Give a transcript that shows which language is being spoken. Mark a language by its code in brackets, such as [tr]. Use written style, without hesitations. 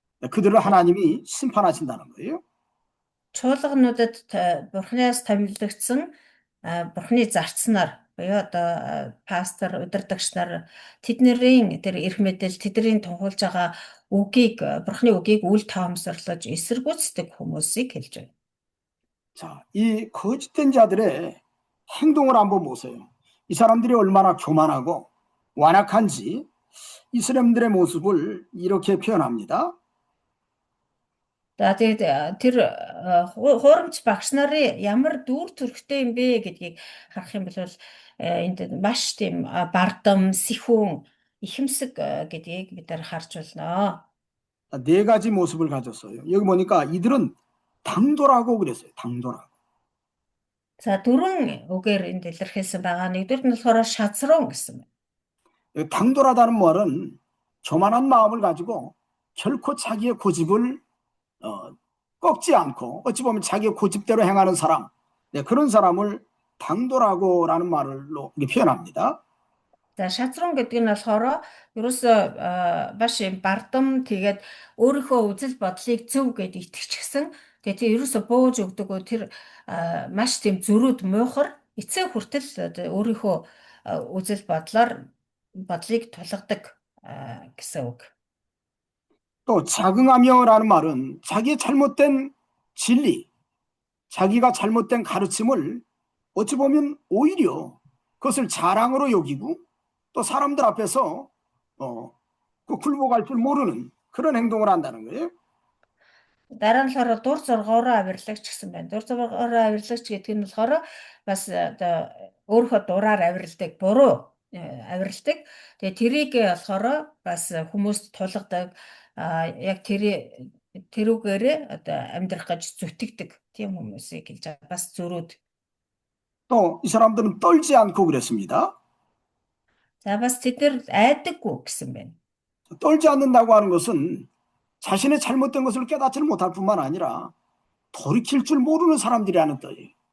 [ko] 그들을 하나님이 심판하신다는 거예요. [mn] Чуулгануудад бурхнаас томилогдсон бурхны зарцнаар буюу одоо пастор, удирдагч нар тэднэрийн тэр эрх мэдэл, тэдний тунхаглаж байгаа үгийг, бурхны үгийг үл тоомсорлож эсэргүүцдэг хүмүүсийг хэлж байна. [ko] 자, 이 거짓된 자들의 행동을 한번 보세요. 이 사람들이 얼마나 교만하고 완악한지 이 사람들의 모습을 이렇게 표현합니다. [mn] За тэгээд тэр хуурамч багш нарын ямар дүр төрхтэй юм бэ гэдгийг харах юм бол энд маш тийм бардам, сэхүүн, ихэмсэг гэдгийг бид нар харж байна. [ko] 네 가지 모습을 가졌어요. 여기 보니까 이들은 당돌하고 그랬어요. 당돌하고. [mn] За дөрвөн үгээр энд илэрхийлсэн байгаа. Нэгдүгээр нь болохоор шазрун гэсэн байна. [ko] 당돌하다는 말은 교만한 마음을 가지고 결코 자기의 고집을 꺾지 않고 어찌 보면 자기의 고집대로 행하는 사람, 그런 사람을 당돌하고라는 말로 표현합니다. [mn] За шазрун гэдэг нь болохоор ерөөсөө маш юм бардам тэгээд өөрийнхөө үзэл бодлыг зөв гэд итгэчихсэн. Тэгээд тэр ерөөсөө бууж өгдөг. Тэр маш тийм зөрүүд муухар эцэг хүртэл өөрийнхөө үзэл бодлыг тулгадаг гэсэн үг. [ko] 또 자긍하며라는 말은 자기의 잘못된 진리, 자기가 잘못된 가르침을 어찌 보면 오히려 그것을 자랑으로 여기고 또 사람들 앞에서 굴복할 줄 모르는 그런 행동을 한다는 거예요. [mn] Дараа нь болохоор дур зоргоороо авирлагч гэсэн байна. Дур зоргоороо авирлагч гэдэг нь болохоор бас одоо өөрийнхөө дураар авирладаг, буруу авирладаг. Тэгээ тэрийг болохоор бас хүмүүст тулгадаг яг тэрүүгээрээ одоо амьдрах гэж зүтгэдэг тийм хүмүүсийг хэлж байгаа. Бас зөрүүд. [ko] 또 이 사람들은 떨지 않고 그랬습니다. [mn] За бас тэд нар айдаггүй гэсэн байна. [ko] 떨지 않는다고 하는 것은 자신의 잘못된 것을 깨닫지 못할 뿐만 아니라 돌이킬 줄 모르는 사람들이라는 뜻이에요.